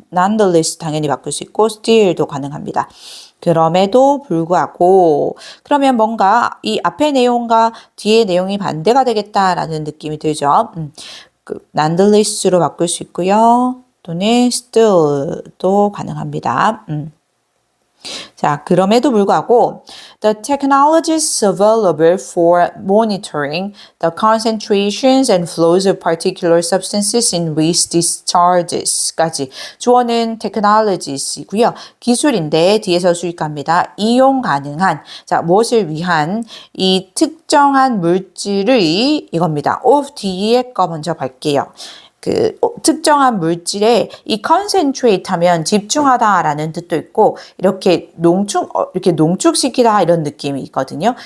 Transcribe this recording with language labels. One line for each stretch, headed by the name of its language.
Korean: nonetheless 당연히 바꿀 수 있고 still도 가능합니다. 그럼에도 불구하고 그러면 뭔가 이 앞의 내용과 뒤의 내용이 반대가 되겠다라는 느낌이 들죠. nonetheless로 바꿀 수 있고요. 또는 still도 가능합니다. 자, 그럼에도 불구하고
English: the technologies available for monitoring the concentrations and flows of particular substances in waste discharges까지
Korean: 주어는 technologies이고요. 기술인데 뒤에서 수익합니다. 이용 가능한 자, 무엇을 위한 이 특정한 물질의 이겁니다. of 뒤에 거 먼저 볼게요. 특정한 물질에 이 concentrate 하면 집중하다라는 뜻도 있고 이렇게 농축시키다 이런 느낌이 있거든요.